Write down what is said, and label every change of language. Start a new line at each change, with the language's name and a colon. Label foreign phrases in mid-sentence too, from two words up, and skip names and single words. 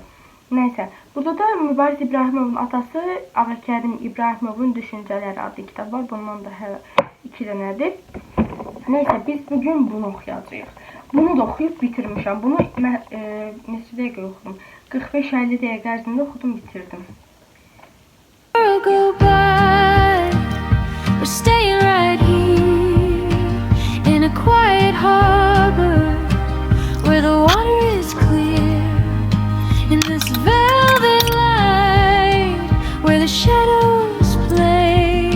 Azerbaijani: Nəysə, burada da Mübariz İbrahimovun atası Ağakərim İbrahimovun düşüncələri adlı kitab var. Bundan da 2 dənədir. Nəysə, biz bugün bunu oxuyacağıq. Bunu da oxuyub bitirmişəm. Bunu neçə dəqiqə oxudum? 45-50 dəqiqə ərzində oxudum, bitirdim.
English: go by, we're staying right here in a quiet harbor where the water is clear, in this velvet light where the shadows play.